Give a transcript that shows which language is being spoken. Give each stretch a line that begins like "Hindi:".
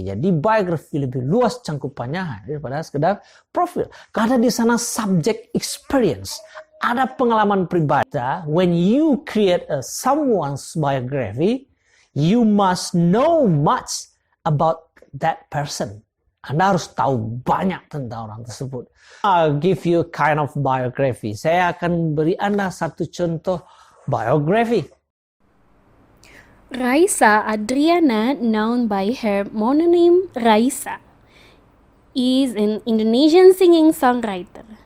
Indonesian: Jadi biografi lebih luas cangkupannya daripada sekedar profil. Karena di sana
English: subject experience,
Indonesian: ada pengalaman pribadi.
English: When you create someone's biography, you must know much about that person.
Indonesian: Anda harus tahu banyak tentang orang tersebut.
English: I'll give you kind of biography.
Indonesian: Saya akan beri Anda satu contoh biography.
English: Raisa Adriana, known by her mononym Raisa, is an Indonesian singing songwriter.